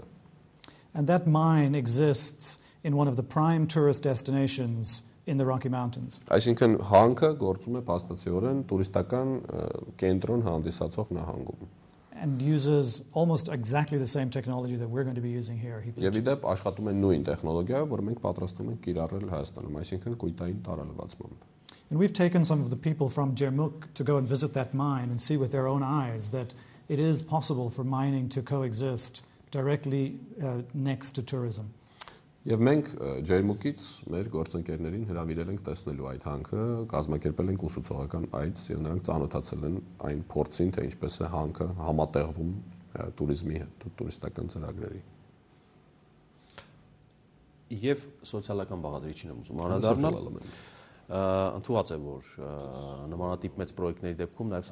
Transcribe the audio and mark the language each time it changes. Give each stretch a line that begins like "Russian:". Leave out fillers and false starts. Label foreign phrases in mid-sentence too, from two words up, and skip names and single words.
English: And that mine exists in one of the prime tourist destinations in the Rocky Mountains.
Armenian: Այսինքն հանքը գործում է փաստացիորեն տուրիստական կենտրոն հանդիսացող նահանգում։
English: And uses almost exactly the same technology that we're going to be using here.
Armenian: Եվ իդեպ աշխատում է նույն տեխնոլոգիայով, որ մենք պատրաստում ենք կիրառել Հայաստանում, այսինքն կույտային տարալվացմամբ։
English: And we've taken some of the people from Jermuk to go and visit that mine and see with their own eyes that it is possible for mining to coexist directly next to tourism.
Armenian: Եվ մենք Ջերմուկից մեր գործընկերներին հրավիրել ենք տեսնելու այդ հանքը, կազմակերպել ենք ուսուցողական այց եւ նրանք ծանոթացել են այն փորձին, թե ինչպես է հանքը համատեղվում туриզմի հետ, տուրիստական ծրագրերի։ Եվ սոցիալական բաղադրիչին եմ ուզում անդրադառնալ։ Ընդունված է, որ նմանատիպ մեծ պրոյեկտների դեպքում նաև